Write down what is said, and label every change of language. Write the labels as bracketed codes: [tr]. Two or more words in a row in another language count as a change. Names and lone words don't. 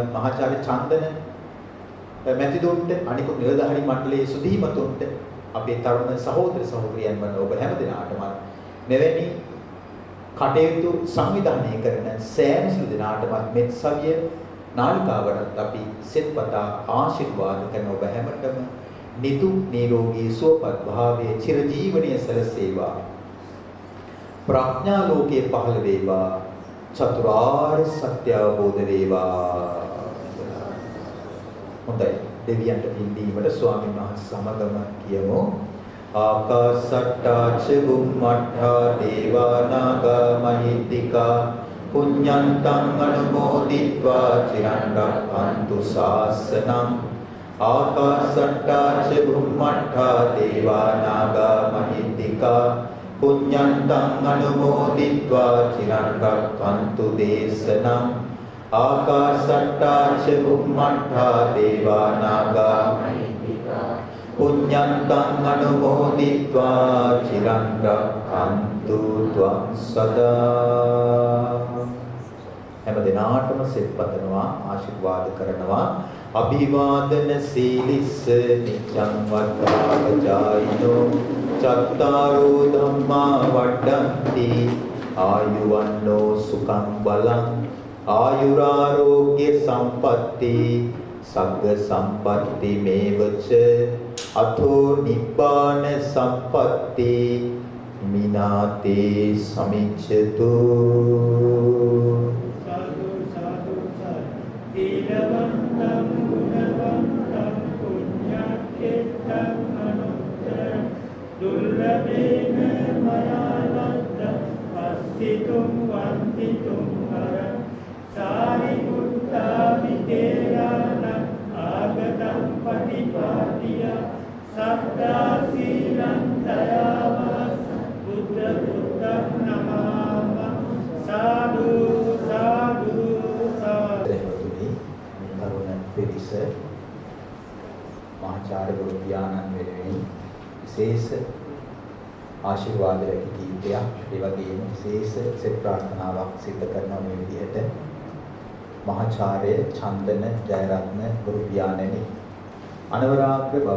[si] මහාචාර්ය චන්දන මැතිතුන්ට, අනිකුත් නිලධාරී මණ්ඩලයේ සුදීමතුන්ට, අපේ තරුණ සහෝදර සහෝදරියන් වන ඔබ හැම දිනාටම මෙවැනි කටයුතු සංවිධානය කරන සෑම සිළු දිනාටම මෙත් සවිය නාලිකාවටත් අපි සෙත්පතා ආශිර්වාද කරන ඔබ හැමතෙම නිතු නිරෝගී සුවපත් භාවයේ චිරජීවනයේ සැලසේවා. ප්‍රඥා ලෝකයේ පහළ වේවා. චතුරාර්ය සත්‍ය අවබෝධ වේවා. හොඳයි. දෙවියන්ට පින් දීමට ස්වාමීන් වහන්සේ සමගම කියමු. [pi] ආකාසට්ටා ච බුම්මට්ඨා දේවා නාග මහිත්‍තිකා පුඤ්ඤන්තං අනුමෝදිत्वा චිරන් රක්ඛන්තු ශාසනං. ආකාසට්ටා ච බුම්මට්ඨා දේවා නාග මහිත්‍තිකා පුඤ්ඤන්තං අනුමෝදිत्वा චිරන් රක්ඛන්තු දේශනං. ආකාසට්ටා ච බුම්මට්ඨා දේවා නාග මහිත්‍තිකා පුඤ්ඤන්තං අනුමෝදිत्वा චිරන් රක්ඛන්තු ත්වං සදා. [si] හැම දිනාටම සෙත් පතනවා, ආශිර්වාද කරනවා. [pi] අභිවාදන සීලිස්ස නිච්ඡං වද්ධාපචායිනෝ චත්තාරෝ ධම්මා වඩ්ඩಂತಿ ආයුවන්නෝ සුඛං බලං ආයුරාෝග්‍ය සම්පatti සග්ග සම්පatti මේවච අතෝ නිබ්බාන සම්පatti මිනාතේ සමිච්ඡතු. සාදු සාදු සීලවන්තං ගුණවන්තං පුඤ්ඤක්ඛේතං අනුත්තර දුර්ලභේන මයාලද්ද පස්සිතුම් වන්තිතුම් හර සාරිපුත්තා විතේරාණ ආගතං පටිපාටිය සත්තා සීලං දයාවාස බුද්ධ බුද්ධං නමාම. සාදු සාදු සාදු. [si] තරුණ පිරිස මහාචාර්ය ගුරු පියාණන් වෙනුවෙන් විශේෂ ආශිර්වාද කීපයක්, ඒ වගේම විශේෂ සෙත් ප්‍රාර්ථනාවක් සිදු කරන මේ විදිහට මහාචාර්ය චන්දන ජයරත්න ගුරු පියාණනි අනවරාග්‍ර බව